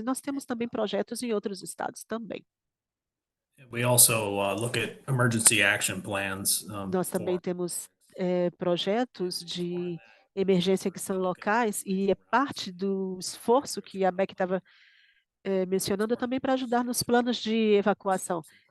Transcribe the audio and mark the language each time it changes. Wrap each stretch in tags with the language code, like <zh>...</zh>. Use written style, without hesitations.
<pt>E nós temos também projetos em outros estados também.</pt> <en>We also look at emergency action plans</en> <pt>Nós também temos projetos de emergência que são locais, e é parte do esforço que a Beck estava mencionando também para ajudar nos planos de evacuação.</pt>